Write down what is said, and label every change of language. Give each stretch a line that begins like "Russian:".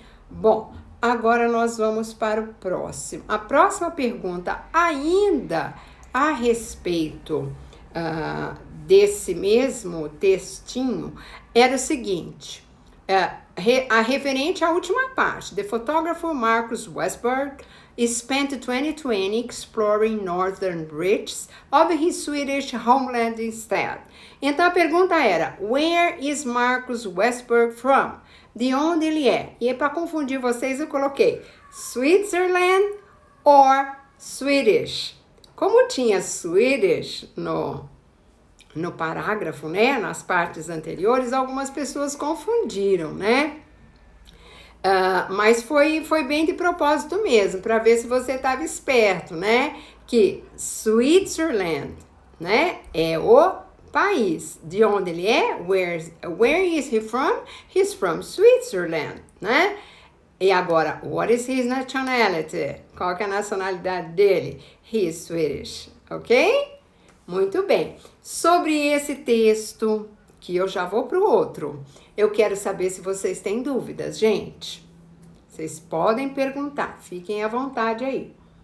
Portuguese: Bom, agora nós vamos para o próximo. A próxima pergunta, ainda a respeito desse mesmo textinho, era o seguinte, a referente à última parte.
English: The photographer Marcus Westberg spent 2020 exploring northern reaches of his Swedish homeland instead.
Portuguese: Então a pergunta era,
English: where is Marcus Westberg from?
Portuguese: De onde ele é? E para confundir vocês eu coloquei Switzerland or Swedish. Como tinha Swedish no parágrafo, né, nas partes anteriores, algumas pessoas confundiram, né? Mas foi bem de propósito mesmo, para ver se você estava esperto, né? Que Switzerland, né, é o país. De onde ele é?
English: Where is he from? He's from Switzerland, né?
Portuguese: E agora,
English: what is his nationality?
Portuguese: Qual que é a nacionalidade dele?
English: He is Swedish, ok?
Portuguese: Muito bem. Sobre esse texto, que eu já vou para o outro, eu quero saber se vocês têm dúvidas, gente. Vocês podem perguntar, fiquem à vontade aí.